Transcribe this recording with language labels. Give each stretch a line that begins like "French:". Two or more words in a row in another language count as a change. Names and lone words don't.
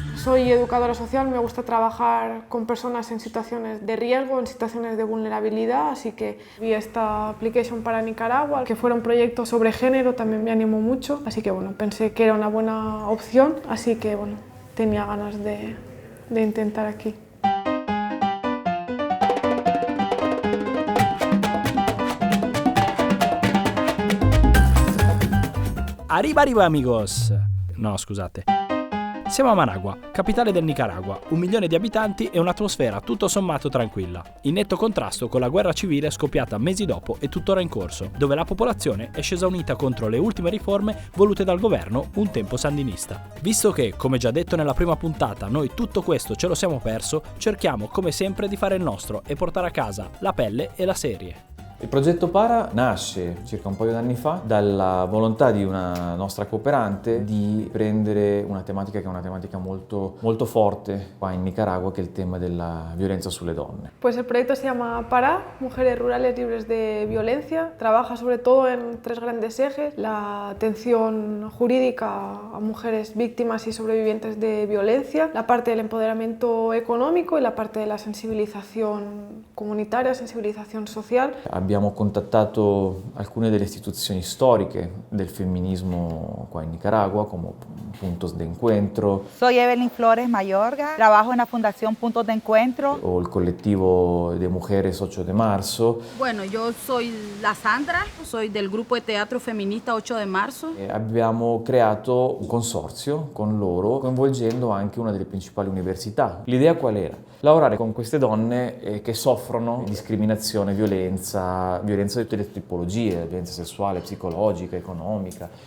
Spanish: soy educadora social, me gusta trabajar con personas en situaciones de riesgo, en situaciones de vulnerabilidad, así que vi esta application para Nicaragua, que fuera un proyecto sobre género, también me animó mucho, así que bueno, pensé que era una buena opción, así que bueno, tenía ganas de intentar aquí. Arriba amigos!
Italian: No, scusate. Siamo a Managua, capitale del Nicaragua, 1 milione di abitanti e un'atmosfera tutto sommato tranquilla, in netto contrasto con la guerra civile scoppiata mesi dopo e tuttora in corso, dove la popolazione è scesa unita contro le ultime riforme volute dal governo un tempo sandinista. Visto che, come già detto nella prima puntata, noi tutto questo ce lo siamo perso, cerchiamo come sempre di fare il nostro e portare a casa la pelle e la serie. Il progetto Para nasce circa un paio d'anni fa dalla volontà di una nostra cooperante di prendere una tematica che è una tematica molto, molto forte qua in Nicaragua, che è il tema della violenza sulle donne.
Spanish: Pues el proyecto se llama Para, Mujeres Rurales Libres de Violencia. Trabaja sobre todo en 3 grandes ejes: la atención jurídica a mujeres víctimas y sobrevivientes de violencia, la parte del empoderamiento económico y la parte de la sensibilización comunitaria, sensibilización social.
Italian: Abbiamo contattato alcune delle istituzioni storiche del femminismo qua in Nicaragua, come Puntos de Encuentro.
Spanish: Soy Evelyn Flores Mayorga, trabajo en la Fundación Puntos de Encuentro.
Italian: O il collettivo de Mujeres 8 de Marzo.
Spanish: Bueno, yo soy la Sandra, soy del
Italian: gruppo de teatro femminista
Spanish: 8 de marzo.
Italian: Abbiamo creato un consorzio con loro, coinvolgendo anche una delle principali università. L'idea qual era? Lavorare con queste donne che soffrono discriminazione, violenza di tutte le tipologie, violenza sessuale, psicologica, economica.